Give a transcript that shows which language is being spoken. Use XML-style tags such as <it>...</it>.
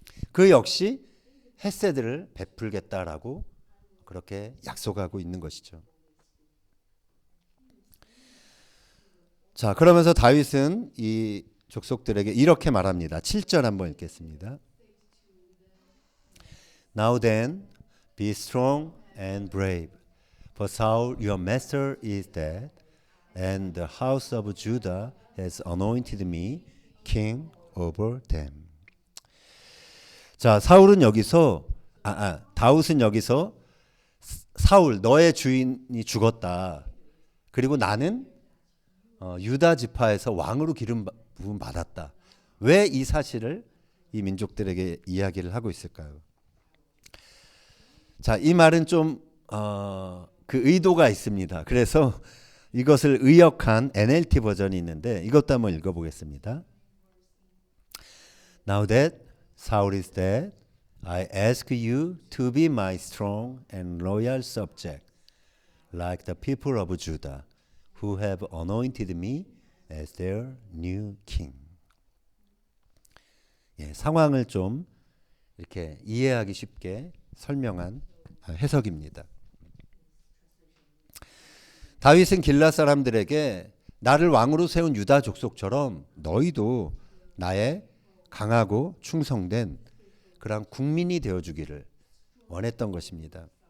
<ko>그 역시 헤세드를 베풀겠다라고 그렇게 약속하고 있는 것이죠. 자, 그러면서 다윗은 이 족속들에게 이렇게 말합니다. 7절 한번 읽겠습니다.</ko> <en>Now then, be strong and brave, for Saul your master is dead, and the house of Judah has anointed me king over them.</en> <ko>자, 사울은 여기서 다윗은 여기서 사울 너의 주인이 죽었다. 그리고 나는 유다 지파에서 왕으로 기름 부음 받았다. 왜 이 사실을 이 민족들에게 이야기를 하고 있을까요? 자, 이 말은 좀 그 의도가 있습니다. 그래서 이것을 의역한 NLT 버전이 있는데 이것도 한번 읽어보겠습니다.</ko> <en>Now that Saul is dead, I ask you to be my strong and loyal subject. like the people of Judah, who have anointed me as their new king.</en> <ko>예, 상황을 좀 이렇게 이해하기 쉽게 설명한 해석입니다. 다윗은 길앗 사람들에게 나를 왕으로 세운 유다 족속처럼 너희도 나의 강하고 충성된 그런 국민이 되어주기를 원했던 것입니다.</ko>